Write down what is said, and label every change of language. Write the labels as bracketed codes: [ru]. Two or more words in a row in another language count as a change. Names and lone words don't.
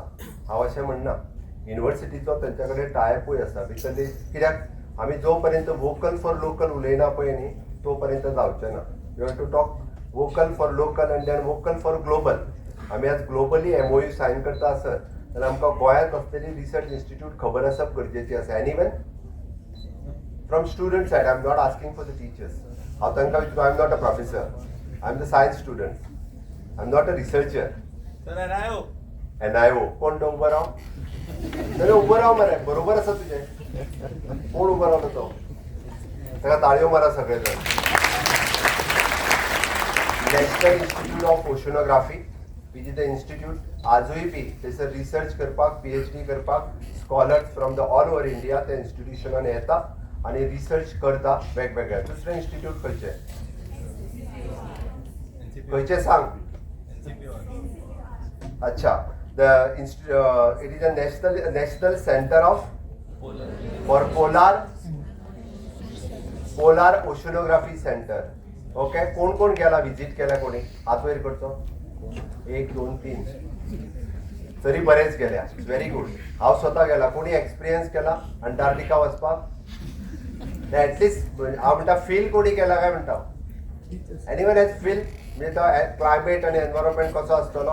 [kok] हांव अशें म्हणना युनिवर्सिटीचो तेंच्या कडेन टायअपूय आसा बिकॉज कित्याक आमी जो पर्यंत [en] vocal for local [kok] उलयना पळय न्ही तो पर्यंत जावचें ना. [en] You have to talk vocal for local and then vocal for global. [kok] आमी आज ग्लोबली MoU सायन करता आसत जाल्यार आमकां गोंयांत कसलेली [en] research institute [kok] खबर आसप गरजेची आसा. [en] Anyone from student side, I am not asking for the teachers. [kok] हांव तांकां विचारता, [en] I am not a professor, I am the science student, I am not a researcher. [kok] NIO कोण तो उबो राव? नाही उबो राव मरे, बरोबर आसा तुजें. कोण उबो रावलो तो? ताका ताळयो मारा सगळे जण. नॅशनल इन्स्टिट्यूट ऑफ ओशनोग्राफी, [en] which is the institute [kok] आजूय बी थंयसर रिसर्च करपाक, PhD करपाक [en] scholars from the all over India [kok] त्या इन्स्टिट्यूशनान येता आनी रिसर्च करता वेगवेगळ्या. दुसरें इन्स्टिट्यूट खंयचें? खंयचें सांग. अच्छा, [en] it is a national center for polar oceanography center. [kok] ओके, कोण कोण गेला, विजिट केला कोणी? हात वयर करचो. 1 2 3 तरी बरेच गेल्या. [en] very good. [kok] हांव स्वता गेला. कोणी एक्सपिरियन्स केला अंटार्क्टिका वचपाक? एटलिस्ट हांव म्हणटा फील कोणी केला काय म्हणटा? [en] anyone has feel [kok] म्हणजे तो क्लायमेट आणि एनवायरमेंट कसो आसतलो?